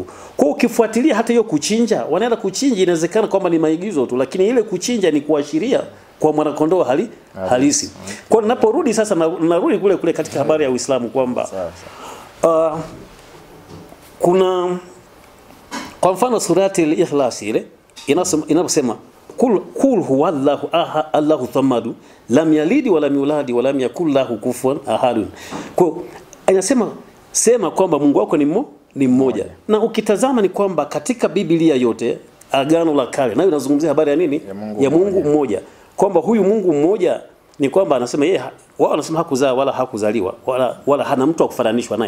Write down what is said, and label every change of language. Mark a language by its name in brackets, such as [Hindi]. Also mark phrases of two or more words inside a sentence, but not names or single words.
[Swahili] Kwa hiyo ukifuatilia hata hiyo kuchinja, wanaenda kuchinja, inawezekana kwamba ni maigizo tu, lakini ile kuchinja ni kuashiria kwa mwana kondoo halisi. Kwa hiyo ninaporudi sasa, narudi kule katika habari ya Uislamu kwamba kuna kwa mfano surati al-Ikhlas ile inaposema [Arabic] قل هو الله الله الصمد لم يلد ولم يولد ولم يكن له كفوا أحد. [Swahili] Kwa inasema sema kwamba Mungu wako ni mmoja. Na ukitazama ni kwamba katika Biblia yote Agano la Kale nayo inazungumzia habari ya nini? Ya Mungu mmoja. Kwamba huyu Mungu mmoja ni kwamba anasema yeye, wao wanasema hakuzaa wala hakuzaliwa wala hana mtu wa kufananishwa naye.